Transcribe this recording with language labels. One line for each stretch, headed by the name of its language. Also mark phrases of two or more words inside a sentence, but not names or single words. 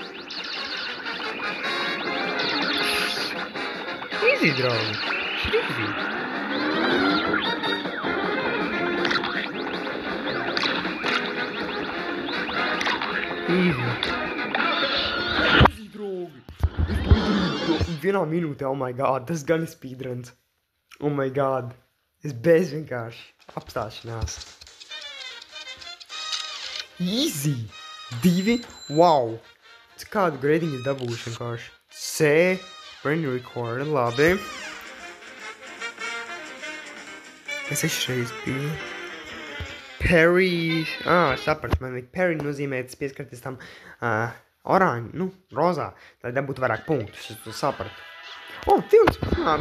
Latvian: Easy, draugi. Easy. Easy, draugi. Es to izdarīju vienā minūtē,
English: oh my god,
Latvian: tas gan ir
English: speedruns. Oh my god.
Latvian: Es bez vienkārši apstāšanās.
English: Easy. 2. Wow.
Latvian: Kādu grading es dabūšu vienkārši.
English: C. Brand new record.
Latvian: Labi. Es 6 reizes biju. Parry, sapratu, man vajag parry nozīmē, tas pieskarties tam oranži, rozā, lai dabūtu vairāk punktus, es to sapratu. Tilts, labi.